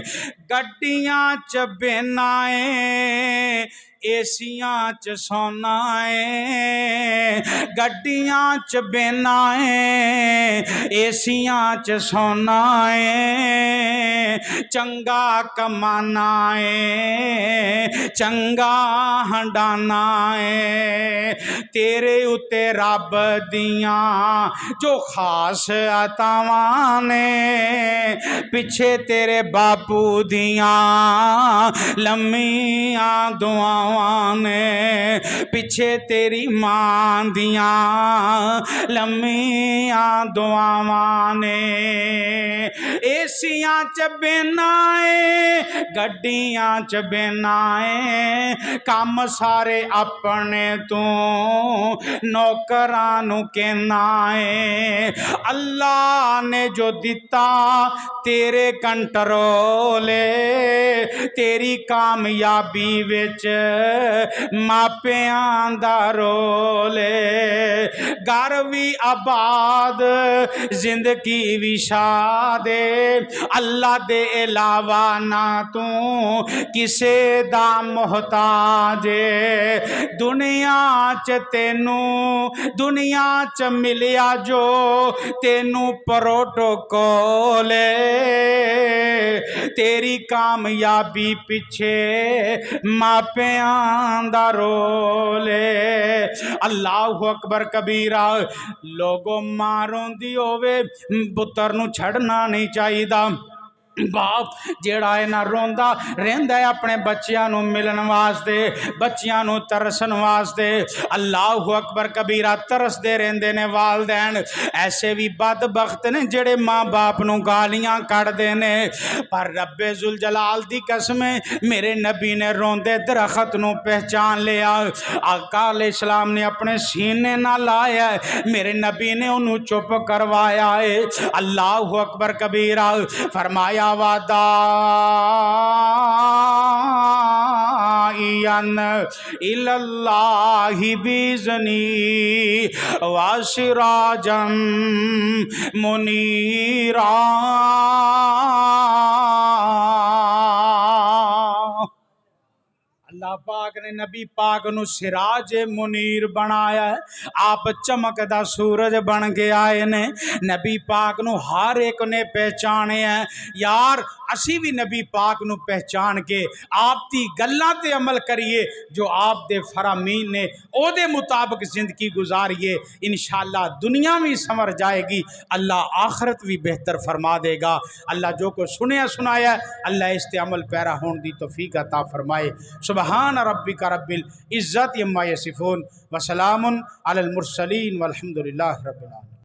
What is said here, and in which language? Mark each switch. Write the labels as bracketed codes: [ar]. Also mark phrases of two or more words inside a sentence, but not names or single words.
[pa] گڈیاں چ بینا اے ایسیاں چ سونا اے، گڈیاں چ بینا اے ایسیاں چ سونا اے، چنگا کمانا اے چنگا ہنڈانا اے۔ تیرے اتے رب دیاں جو خاص عطاواں نے پیچھے تیرے باپو دیاں لمیاں دعاواں نے، پیچھے تیری ماں دیاں لمیاں دعاواں نے۔ ایسیاں چ بینا اے گڈیاں چ بینا اے، کام سارے اپنے تو نوکراں نو کہنا اے۔ اللہ نے جو دتا تیرے کنٹرول تیری کامیابی وچ ماپیاں دا رول گھر بھی آباد زندگی بھی شاد اللہ دے علاوہ نہ تو کسے دا محتاج۔ دنیا چ تینوں دنیا چ ملیا جو تینوں پروٹوکول تیری کامیابی پیچھے ماپیاں دا رول۔ [ar] اللہ اکبر کبیرہ۔ [pa] لوگوں ماں روندی ہووے پتر نو چھڑنا نہیں چاہیدا، باپ جیڑا ہے نہ روندا رہندا ہے اپنے بچیاں نو ملن واسطے، بچیاں نو ترسن واسطے۔ [ar] اللہ اکبر کبیرہ، [pa] ترس دے رہندے نے والدین۔ ایسے بھی بدبخت نے جڑے ماں باپ نو گالیاں کڑ دے نے، پر رب ذوالجلال دی قسم میرے نبی نے روندے درخت نو پہچان لیا۔ آقا [ar] علیہ السلام [pa] نے اپنے سینے نہ لایا ہے، میرے نبی نے انہوں چپ کروایا ہے۔ [ar] اللہ اکبر کبیرہ، [pa] فرمایا [ar] وداعیاً الی اللہ بِإِذْنِهِ وَسِرَاجًا مُنِيرًا۔ [pa] اللہ پاک نے نبی پاک نو [ar] سراج منیر [pa] بنایا ہے، آپ چمکدا سورج بن کے آئے نے۔ نبی پاک نو ہر ایک نے پہچانے ہیں۔ یار اسی بھی نبی پاک نو پہچان کے آپ دی گلاں تے عمل کریے جو آپ دے فرامین نے، او دے مطابق زندگی گزاریے، انشاءاللہ دنیا بھی سنور جائے گی، اللہ آخرت بھی بہتر فرما دے گا۔ اللہ جو کو سنیا سنایا ہے اللہ اس تے عمل پیرا ہون دی توفیق عطا فرمائے۔ [ar] سبحان ربک رب العزت عما یصفون وسلام علی المرسلین والحمد للہ رب العالمین۔